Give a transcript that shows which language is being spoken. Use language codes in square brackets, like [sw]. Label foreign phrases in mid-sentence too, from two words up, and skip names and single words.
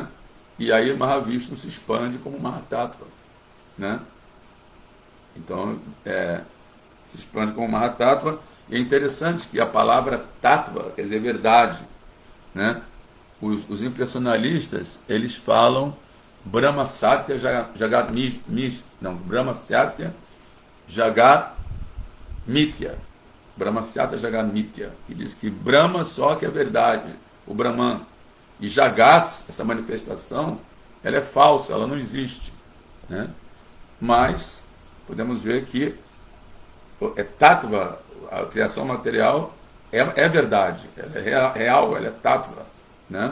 [pt] E aí o Mahavishnu se expande como Mahatattva, né? Então, se expande como Mahatattva. E é interessante que a palavra Tattva quer dizer verdade, né? Os impersonalistas, eles falam [sa] Brahma Satya Jagat Brahma Satya Jagat Mithya. Brahma Satya Jagat Mithya, [pt] que diz que Brahma só que é verdade, o Brahman. E Jagat, essa manifestação, ela é falsa, ela não existe, né? Mas podemos ver que Tattva, a criação material, é verdade, ela é real, ela é Tattva, né?